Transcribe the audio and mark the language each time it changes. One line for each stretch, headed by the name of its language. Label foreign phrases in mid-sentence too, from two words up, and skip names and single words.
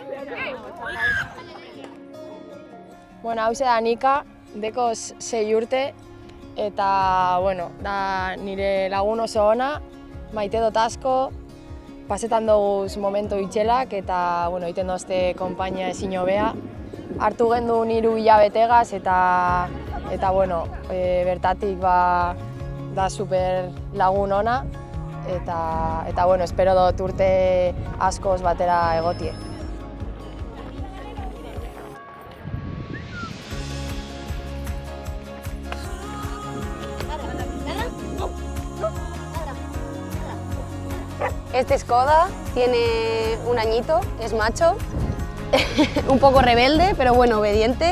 Basque: Bueno, hau da Nika, dekoz 6 urte, eta, bueno, da nire lagun oso ona, maite dut asko, pasetan doguz momentu itxelak, eta, bueno, iten dozte konpainia ezin hobea. Hartu gendu niru hilabetegaz, eta bueno, bertatik da super lagun ona, eta, bueno, espero dut urte askoz batera egotie.
Spanish: Este es Koda, tiene 1 añito, es macho, un poco rebelde, pero bueno, obediente.